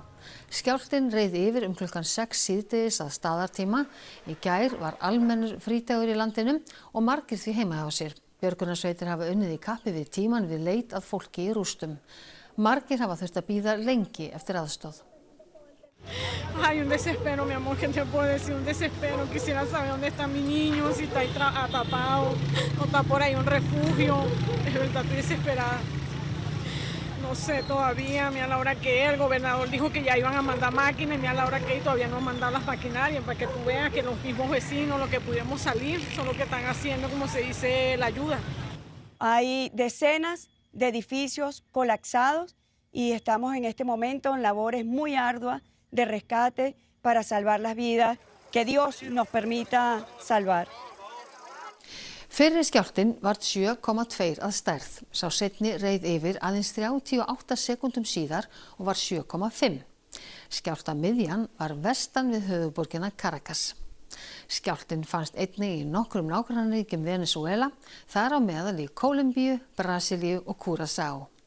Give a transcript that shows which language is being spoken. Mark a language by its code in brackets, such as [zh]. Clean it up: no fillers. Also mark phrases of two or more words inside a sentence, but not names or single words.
[is] Skjálftinn reið yfir klukkan 6 síðdegis að staðartíma. Í gær var almennur frídagur í landinu og margir því heima hjá sér. Björgunarsveitir hafa unnið í kappi við tímann við leit að fólki í rústum. Margir hafa þurft að bíða lengi eftir aðstoð. [es] Hay un desespero, mi amor, que te puedo decir, un desespero. Quisiera saber dónde está mi niño, si está ahí atrapado, o está por ahí un refugio. Es verdad, estoy desesperada. No sé todavía, mira la hora que es, el gobernador dijo que ya iban a mandar máquinas, y mira la hora que es, todavía no han mandado las maquinarias, para que tú veas que los mismos vecinos, los que pudimos salir, son los que están haciendo, como se dice, la ayuda. Hay decenas de edificios colapsados y estamos en este momento en labores muy arduas de rescate para salvar las vidas que Dios nos permita salvar. [is] Fyrri skjálftinn var 7,2 að stærð. Sá seinni reið yfir aðeins 38 sekúndum síðar og var 7,5. Skjálftamiðjan var vestan við höfuðborgina Caracas. Skjálftinn fannst einnig í nokkrum nágrannaríkjum Venesúela, þar á meðal í Kólumbíu, Brasilíu og Curaçao.